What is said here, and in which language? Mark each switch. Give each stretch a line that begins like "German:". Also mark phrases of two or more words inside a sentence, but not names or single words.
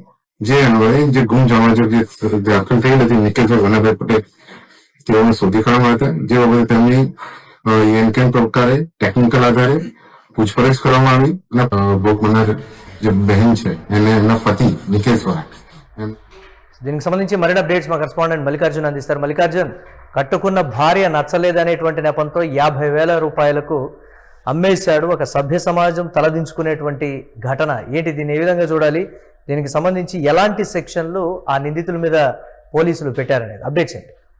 Gujarati: જે અન્વયે જે ગુમ જવાનજોગ દાખલ થયેલ હતી નિકેશભાઈ વનાભાઈ પટેલ તેઓને શોધી કાઢવામાં હતા. જે બાબતે તેમની એનકેન પ્રકારે ટેકનિકલ આધારે પૂછપરછ કરવામાં આવી અને ભોગ બનનાર જે બહેન છે એને એમના પતિ નિકેશ દ્વારા
Telugu: దీనికి సంబంధించి మరిన్ని అప్డేట్స్ మా కరెస్పాండెంట్ మల్లికార్జున్ అందిస్తారు. మల్లికార్జున్, కట్టుకున్న భార్య నచ్చలేదనేటువంటి నెపంతో 50,000 రూపాయలకు అమ్మేశాడు. ఒక సభ్య సమాజం తలదించుకునేటువంటి ఘటన ఏంటి? దీన్ని ఏ విధంగా చూడాలి? దీనికి సంబంధించి ఎలాంటి సెక్షన్లు ఆ నిందితుల మీద పోలీసులు పెట్టారనేది అప్డేట్స్ ఏంటి?